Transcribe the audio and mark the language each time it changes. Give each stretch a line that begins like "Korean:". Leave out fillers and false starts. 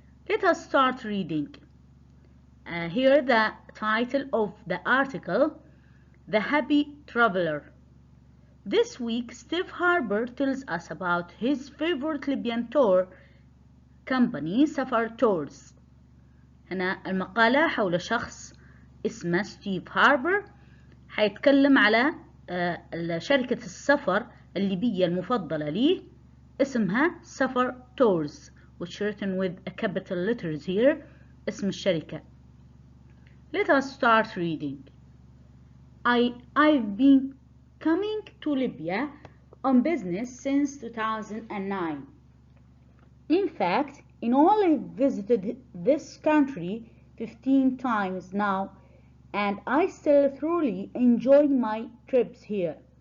English: Let us start reading. Here, the title of the article, The Happy Traveler. This week, Steve Harper tells us about his favorite Libyan tour company, Safar Tours.
Arabic: هنا المقالة حول شخص اسمه ستيف هاربر، حيتكلم على شركة السفر الليبية المفضلة ليه، اسمها سفر Tours,
English: which written with a capital letters here,
Arabic: اسم الشركة.
English: Let us start reading. I've been coming to Libya on business since 2009. In fact, in all, I've visited this country 15 times now, and I still thoroughly enjoy my trips here.